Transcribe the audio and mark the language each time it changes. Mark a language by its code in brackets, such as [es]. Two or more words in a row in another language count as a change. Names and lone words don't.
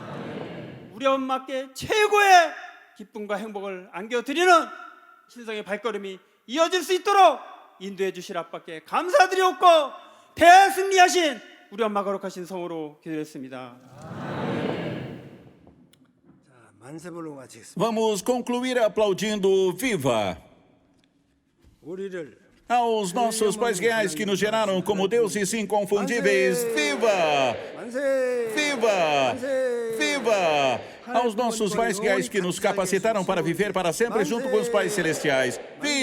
[ko] 우리 엄마께 최고의 기쁨과 행복을 안겨드리는 신성의 발걸음이 이어질 수 있도록 인도해 주실 아빠께 감사드리옵고 대승리하신 우리 엄마 거룩하신 성으로 기도했습니다. 만세 부르고 마치겠습니다. [pt] Vamos concluir aplaudindo Viva [ko] 우리를 [pt] aos nossos pais reais que nos geraram como deuses inconfundíveis. Viva! [ko] 만세! [pt] Viva! [ko] 만세! [pt] Viva! Aos nossos pais reais que nos capacitaram para viver para sempre junto com os pais celestiais.